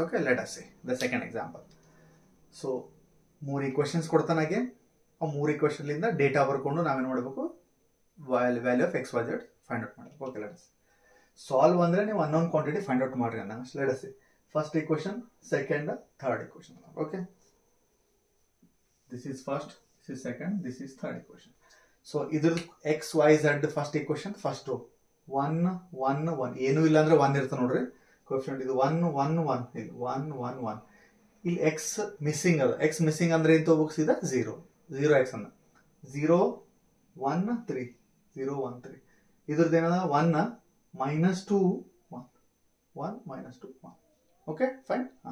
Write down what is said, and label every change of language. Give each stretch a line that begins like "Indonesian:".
English: Okay, let us say the second example. So 3 equations ಕೊಡ್ತಾನೆ again. ಆ 3 ಈಕ್ವೇಷನ್ಲಿಂದ data ಬರ್ಕೊಂಡು
Kannada: ನಾವೇನು ಮಾಡಬೇಕು,
English: Value of X Y Z find out ಮಾಡಬೇಕು. Okay, let us solve
Kannada: ಅಂದರೆ ನೀವು
English: Unknown quantity find out ಮಾಡ್ರಿ ಅನ್ನ. Let us say first equation, second, third equation. Okay, this is first, this is second, this is third equation. So either x y z first equation, first row 1 1 1
Kannada: ಏನು ಇಲ್ಲ ಅಂದ್ರೆ 1 ಇರುತ್ತೆ ನೋಡ್ರಿ
English: Coefficient.
Kannada: ಇದು 1 1 1 ಇಲ್ಲಿ 1 1 1 ಇಲ್ಲಿ x ಮಿಸ್ಸಿಂಗ್ ಅದ. x missing ಅಂದ್ರೆ ಏನು ತಗೋಬೇಕು, ಸೀದಾ 0 0 x ಅನ್ನ 0 1 3 0 1 3. ಇದ್ರದ್ದು ಏನದ 1 ಮೈನಸ್ 2 1 1 ಮೈನಸ್ 2 1. Okay fine.